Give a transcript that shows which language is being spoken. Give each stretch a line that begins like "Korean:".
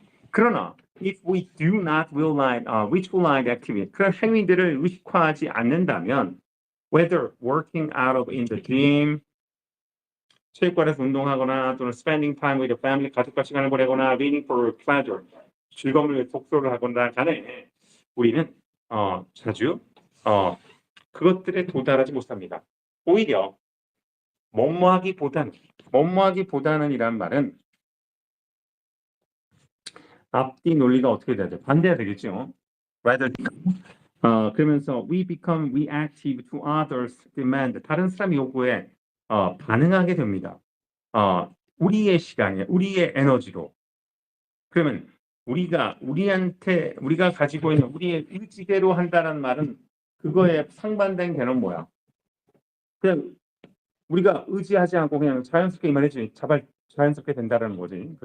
Korean: 그러나
English: if we do not ritualize activity,
Korean: 그런 행위들을 의식화하지 않는다면,
English: whether working out of in the gym,
Korean: 체육관에서 운동하거나 또는
English: spending time with the family,
Korean: 가족과 시간을 보내거나
English: reading for pleasure,
Korean: 즐거움을 위해 독서를 하거나 간에 우리는 자주 그것들에 도달하지 못합니다. 오히려 뭐뭐하기보다는 이란 말은 앞뒤 논리가 어떻게 돼야 돼? 반대가 되겠죠.
English: rather
Korean: 그러면서
English: we become reactive to others' demand.
Korean: 다른 사람 요구에 반응하게 됩니다. 우리의 시간에 우리의 에너지로. 그러면 우리가 가지고 있는 우리의 의지대로 한다는 말은 그거에 상반된 개념은 뭐야? 그냥 우리가 의지하지 않고 그냥 자연스럽게 이만해지 자연스럽게 된다는 거지.